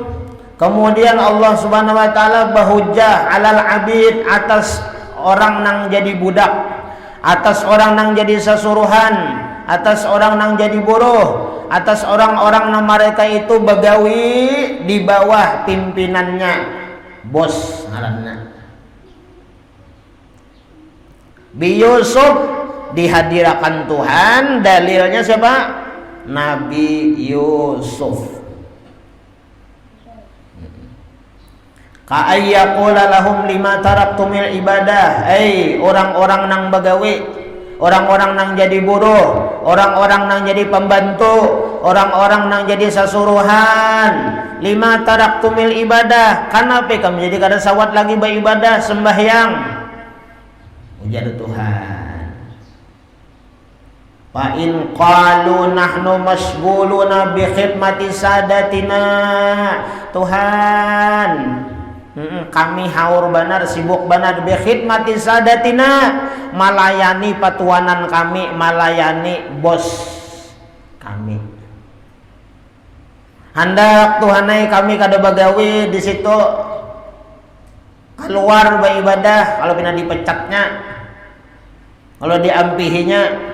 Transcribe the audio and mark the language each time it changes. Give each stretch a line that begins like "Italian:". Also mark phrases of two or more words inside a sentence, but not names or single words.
Banjar: Kemudian Allah
Arabic: سبحانه وتعالى
Banjar: bahujjah
Arabic: على العبيد,
Banjar: atas orang nang jadi budak, atas orang nang jadi sasuruhan, atas orang nang jadi buruh, atas orang-orang nang mereka itu begawi di bawah pimpinannya, bos ngaranna. Bi Yusuf dihadirkan Tuhan, dalilnya siapa?
Arabic: Nabi Yusuf. فيقال لهم لم تركتم العبادة.
Banjar: Orang-orang nang begawi, orang-orang nang jadi buruh, orang-orang nang jadi pembantu, orang-orang nang jadi sasuruhan.
Arabic: لم تركتم العبادة.
Banjar: Kenapa kamu jadi kada sawat lagi beribadah sembahyang? Ujar Tuhan.
Arabic: فإن قالوا نحن مشغولون بخدمة سادتنا.
Banjar: Tuhan, kami haur benar, sibuk benar
Arabic: بخدمة سادتنا,
Banjar: melayani patuanan kami, melayani bos kami. Hendak Tuhanai kami kada bagawi di situ keluar beribadah, kalau pina dipecatnya, kalau diampihinya.